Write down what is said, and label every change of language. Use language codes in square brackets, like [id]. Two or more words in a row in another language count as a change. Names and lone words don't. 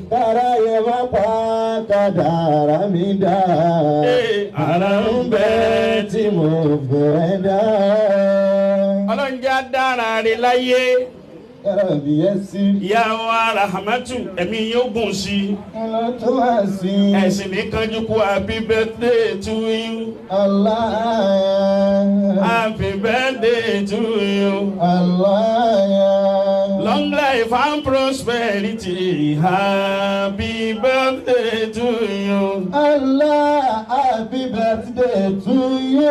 [yo] Kára yẹ má pa kádàrá mi dá. Eh. Ara ń bẹ tí mo fẹ́ dá. Ọlọ́run jẹ́ á dára rẹ̀ láyé. [ar] Ya Rabbi, [yo] yẹ sí. Ìyá wa Rahmatu, ẹ̀mí yóò gùn sí. Ọlọ́ tó wá sí. Ẹ sì ní kánjú kú, [en] happy birthday to you. Allah. Happy birthday to you. Allah. Long life and prosperity. Happy birthday to you. Allah, happy birthday to you.